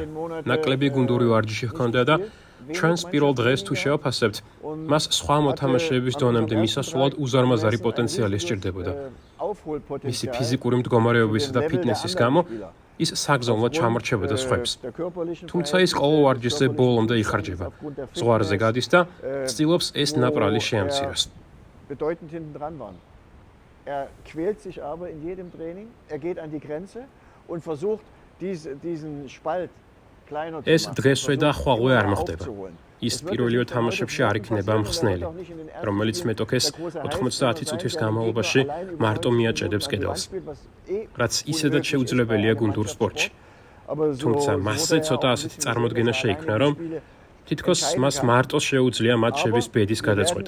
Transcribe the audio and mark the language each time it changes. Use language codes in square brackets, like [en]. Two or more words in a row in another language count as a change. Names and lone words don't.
[ka] ნაკლები გუნდური ვარჯიში ჰქონდა და ჩვენს პირველ დღეს თუ შევაფასებთ, მას სხვა მოთამაშეების დონემდე მისასვლად უზარმაზარი პოტენციალი სჭირდებოდა. მისი ფიზიკური მდგომარეობისა და ფიტნესის გამო ის საგზავნოდ ჩამორჩებოდა სხვებს. თუმცა ის ყოველ ვარჯიშზე ბოლომდე იხარჯება. ზღვარზე გადის და ცდილობს ეს ნაპრალი შეამციროს. [de] bedeutend hinten dran waren. Quält sich aber in jedem Training, geht an die Grenze und versucht diesen Spalt kleiner zu machen. [ka] ეს დღესვე და ხვალვე არ მოხდება. ის პირველივე თამაშებში არ იქნება მხსნელი, რომელიც მეტოქეს 90 წუთის განმავლობაში მარტო მიაჭედებს კედელს. რაც ისედაც შეუძლებელია გუნდურ სპორტში. თუმცა მასზე ცოტა ასეთი წარმოდგენა შეიქმნა, რომ თითქოს მას მარტო შეუძლია მატჩების ბედის გადაწყვეტა.